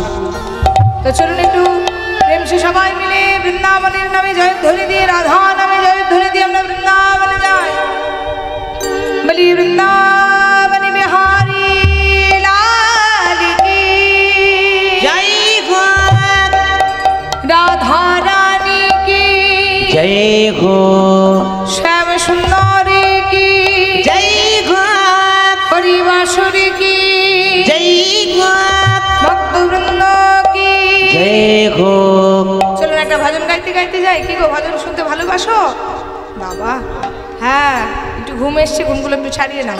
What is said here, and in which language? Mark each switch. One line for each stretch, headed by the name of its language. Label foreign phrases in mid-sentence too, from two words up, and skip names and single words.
Bangla: তো চলুন একটু
Hindi: प्रेम से
Bangla: সবাই মিলে বৃন্দাবনের নামে জয়ধ্বনি দিয়ে, রাধা নামে জয়ধ্বনি দিয়ে আমরা বৃন্দাবনে যাই। বলি বৃন্দাবন বিহারী লাল কি
Hindi: জয় हो श्याम सुंदरी की जय हो हरिवासुरी की जय हो भक्त वृंद की जय हो।
Bangla: চলুন একটা ভজন গাইতে গাইতে যাই। কি গো, ভজন শুনতে ভালোবাসো বাবা? হ্যাঁ, একটু ঘুম এসছে, ঘুমগুলো একটু ছাড়িয়ে নাও।